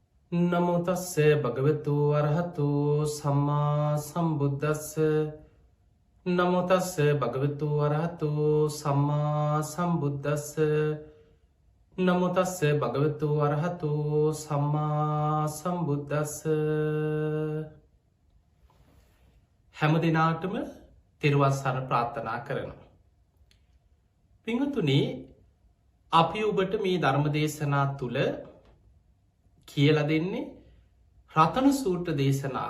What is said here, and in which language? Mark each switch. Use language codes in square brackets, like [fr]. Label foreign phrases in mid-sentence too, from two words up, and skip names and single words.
[pi] නමෝ තස්ස භගවතු අරහතු සම්මා සම්බුද්දස්ස නමෝ තස්ස භගවතු අරහතු සම්මා සම්බුද්දස්ස නමෝ තස්ස භගවතු අරහතු සම්මා සම්බුද්දස්ස [si] හැම දිනාටම තෙරුවන් සරණ ප්‍රාර්ථනා කරනවා. පිංගුතුනි, අපි ඔබට මේ ධර්ම දේශනා තුළ කියලා දෙන්නේ රතන සූත්‍ර දේශනාව.